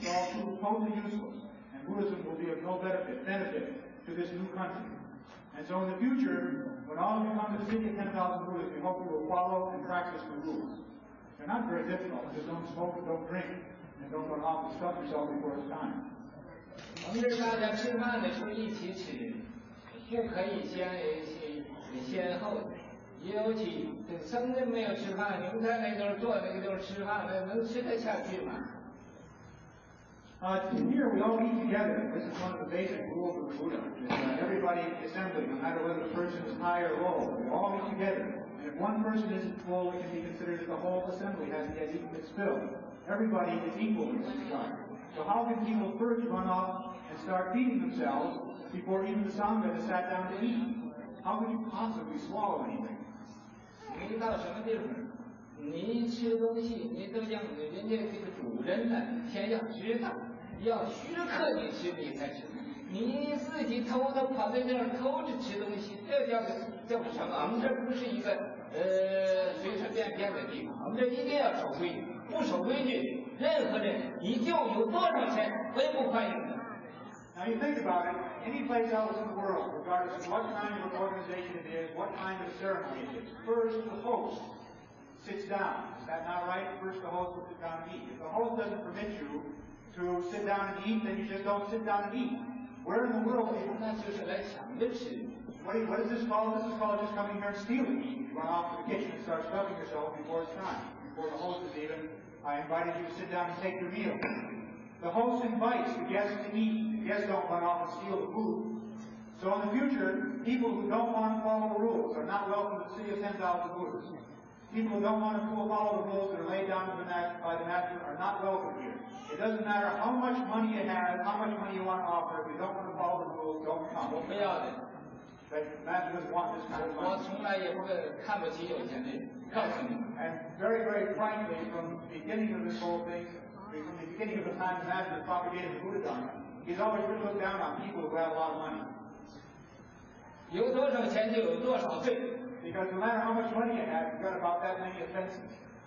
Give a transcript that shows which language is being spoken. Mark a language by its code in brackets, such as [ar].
[en] It's all totally useless. And Buddhism will be of no benefit to this new country. And so in the future, when all of you come to the city of 10,000 Buddhas, we hope you will follow and practice the rules. They're not very difficult. Just don't smoke and don't drink. And don't run off and stuff yourself before it's time. [zh] 我们这大家吃饭的时候一起吃，不可以先后的。尤其这生人没有吃饭，你们在那地坐那个地方吃饭，能吃得下去吗？ [en] Here we all eat together. This is one of the basic rules of the Buddha. Everybody in the assembly, no matter whether the person is high or low, we all eat together. And if one person isn't full, it can be considered that the whole assembly hasn't yet eaten its fill. Everybody is equal in this regard. So how can people first run off and start feeding themselves before even the Sangha has sat down to eat? How could you possibly swallow anything? [zh] 你到什么地方，你吃东西，你都让人家这个主人呢，先要知道，要许可你吃你才吃。你自己偷偷跑在这儿偷着吃东西，这叫什么？我们这不是一个随随便便的地方，我们这一定要守规矩。不守规矩，任何人你就有多少钱，我也不欢迎你。 [en] Now you think about it, any place else in the world, regardless of what kind of an organization it is, what kind of ceremony it is, first the host sits down. Is that not right? First the host will sit down and eat. If the host doesn't permit you to sit down and eat, then you just don't sit down and eat. Where in the world is it? [zh] 那就是来抢着吃。 [en] What is this called? This is called just coming here and stealing. You run off to the kitchen and start stuffing yourself before it's time. Before the host is even invited you to sit down and take your meal. The host invites the guests to eat. The guests don't run off and steal the food. So in the future, people who don't want to follow the rules are not welcome to the city of 10,000 Buddhas. People who don't want to follow the rules that are laid down by the master are not welcome here. It doesn't matter how much money you have, how much money you want to offer. If you don't want to follow the rules, don't come. [zh] 我不要的。 [en] But the master doesn't want this kind of money. [zh] 我从来也不看不起有钱人，告诉你。 [en] And very, very frankly, from the beginning of this whole thing, from the beginning of the time the master propagated the Buddha Dharma, he's always really looked down on people who have a lot of money. [zh] 有多少钱就有多少罪。 [en] Because no matter how much money you have, you've got about that many offenses.